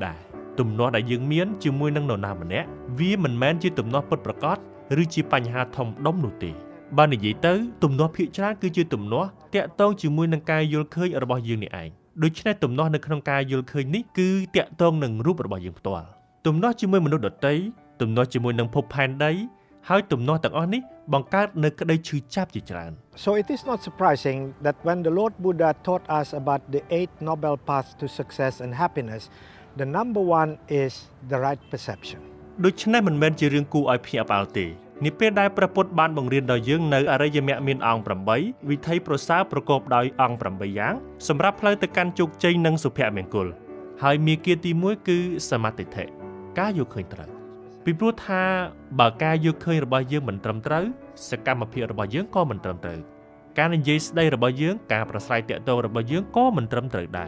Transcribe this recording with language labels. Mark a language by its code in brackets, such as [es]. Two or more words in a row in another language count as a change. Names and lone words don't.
[km] ដែរទំនាស់ដែលយើងមានជាមួយនឹងនរណាម្នាក់វាមិនមែនជាទំនាស់ពិតប្រាកដឬជាបញ្ហាធំដុំនោះទេបើនិយាយទៅទំនាស់ភាគច្រើនគឺជាទំនាស់តាក់ទងជាមួយនឹងការយល់ឃើញរបស់យើងនេះឯងដូច្នេះទំនាស់នៅក្នុងការយល់ឃើញនេះគឺតាក់ទងនឹងរូបរបស់យើងផ្ទាល់ទំនាស់ជាមួយមនុស្សដទៃទំនាស់ជាមួយនឹងភពផែនដីហើយទំនាស់ទាំងអស់នេះបង្កើតនូវក្តីឈឺចាប់ជាច្រើន [en] So it is not surprising that when the Lord Buddha taught us about the 8 noble paths to success and happiness, the number one is the right perception. [km] ដូច្នេះមិនមែនជារឿងគួរឲ្យភ្ញាក់ផ្អើលទេនេះពេលដែលព្រះពុទ្ធបានបង្រៀនដល់យើងនៅអរិយមគ្គមានអង្គ8វិធីប្រសើរប្រកបដោយអង្គ8យ៉ាងសម្រាប់ផ្លូវទៅកាន់ជោគជ័យនិងសុភមង្គលហើយមាគ៌ាទី1គឺសមាធិការយល់ឃើញត្រូវពីព្រោះថាបើការយល់ឃើញរបស់យើងមិនត្រឹមត្រូវសកម្មភាពរបស់យើងក៏មិនត្រឹមត្រូវការនិយាយស្ដីរបស់យើងការប្រស្រ័យទាក់ទងរបស់យើងក៏មិនត្រឹមត្រូវដែរ